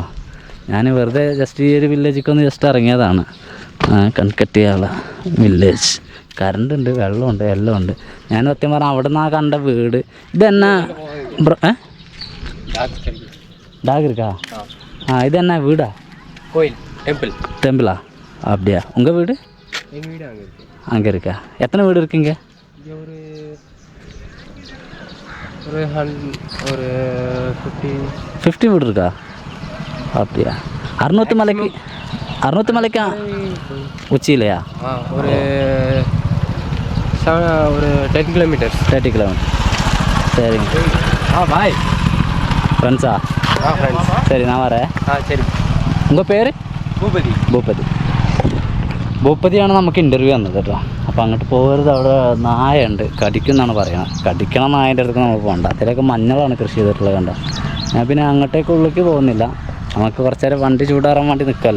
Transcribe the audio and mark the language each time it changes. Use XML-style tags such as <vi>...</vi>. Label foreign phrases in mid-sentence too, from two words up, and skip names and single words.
<ml>ഞാൻ വെറുതെ ജസ്റ്റ് ഈ ഒരു വില്ലേജിക്കൊന്ന് ജസ്റ്റ് ഇറങ്ങിയതാണ്. കൺകെട്ടിയാല വില്ലേജ്. കറണ്ട് ഉണ്ട്, വെള്ളമുണ്ട്, എല്ലാം ഉണ്ട്. ഞാൻ സത്യം പറഞ്ഞാൽ അവിടെ നിന്നാണ് കണ്ട വീട്. ഇതെന്നാ ഡാഗിരിക്കാ? ഇതെന്നാ വീടാ? ടെമ്പിളா?</ml> <ta>அப்படியா? உங்கள் வீடு அங்கே இருக்கா? எத்தனை வீடு இருக்குங்க? ஒரு 50 வீடு இருக்கா? அப்படியா? அறுநூத்து உச்சியிலையா? ஒரு 10 கிலோமீட்டர். சரிங்க.</ta> <en>boy friends.</en> <ta>சரி நான் வரேன். சரி. உங்கள் பேர்?</ta> <ml>ഭൂപതി. ഭൂപതി. ഭൂപതിയാണ് നമുക്ക് ഇൻ്റർവ്യൂ വന്നത് കേട്ടോ. അപ്പോൾ അങ്ങോട്ട് പോകരുത്, അവിടെ നായുണ്ട്, കടിക്കുമെന്നാണ് പറയുന്നത്. കടിക്കണ നായൻ്റെ അടുത്ത് നമ്മൾ പോകണ്ട. അതിലൊക്കെ മഞ്ഞളാണ് കൃഷി ചെയ്തിട്ടുള്ളത് കണ്ട. ഞാൻ പിന്നെ അങ്ങോട്ടേക്ക് ഉള്ളിലേക്ക് പോകുന്നില്ല. നമുക്ക് കുറച്ച് നേരം വണ്ടി ചൂടാറാൻ വേണ്ടി നിൽക്കാമല്ലോ.</ml>